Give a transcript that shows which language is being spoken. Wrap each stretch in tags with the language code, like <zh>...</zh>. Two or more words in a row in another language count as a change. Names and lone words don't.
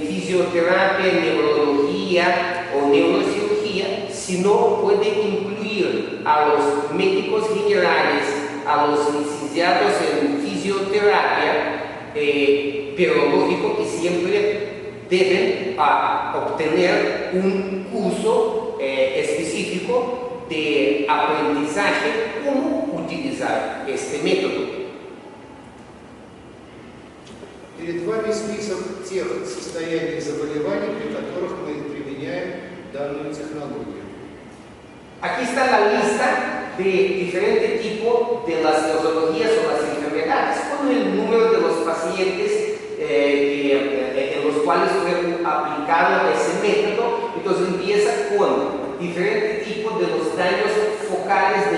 <es>fisioterapia, neurología o neurocirugía, sino puede incluir a los médicos generales, a los licenciados en fisioterapia, pero lógico que siempre deben obtener un curso específico de aprendizaje cómo utilizar este método.</es> <ru>Перед вами список тех состояний заболеваний, при которых мы применяем данную технологию.</ru> <es>Aquí está la lista de diferentes tipos de las nosologias o las enfermedades, con el número de los pacientes en los cuales fue aplicado ese método. Entonces empieza con diferentes tipos de los daños focales</es>